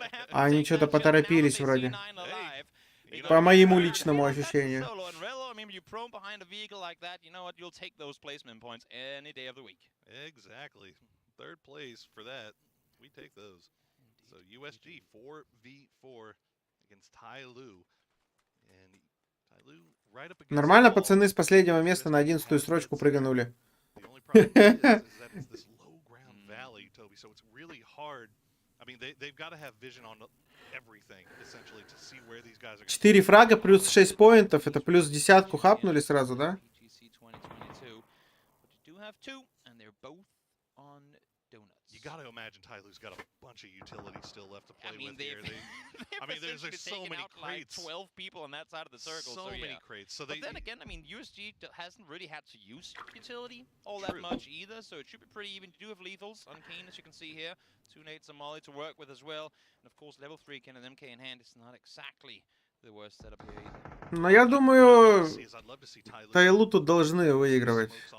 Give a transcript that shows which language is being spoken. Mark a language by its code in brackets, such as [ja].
[ru] А они что-то поторопились вроде. По моему личному ощущению. [en] You're prone behind a vehicle like that, you know what, you'll take those placement points any day of the week. Exactly. Third place for that. We take those. So USG 4v4 against Ty Lue. And Ty Lue right up against [ru] Нормально пацаны с последнего места на 11-ю строчку прыганули. [en] The only problem is that it's this low ground valley, Toby, so it's really hard. I mean, they've got to have vision on everything, essentially, to see where these guys are going. [ru] 4 фрага плюс 6 поинтов, это плюс десятку хапнули сразу, да? [en] PGC 2022. But you do have two, and they're both on donuts. You got to imagine Ty Lue's got a bunch of utility still left to play I mean, with here. I mean, there's so many crates. Like 12 people on that side of the circle. So yeah. many crates. So But then again, I mean, USG hasn't really had to use utility all that much either, so it should be pretty even. You do have lethals on Keen, as you can see here. 2 nades and Molly to work with as well. And of course, level 3 can an MK in hand. It's not exactly the worst setup here either. [ru] Но я думаю, Тайлу тут должны выигрывать.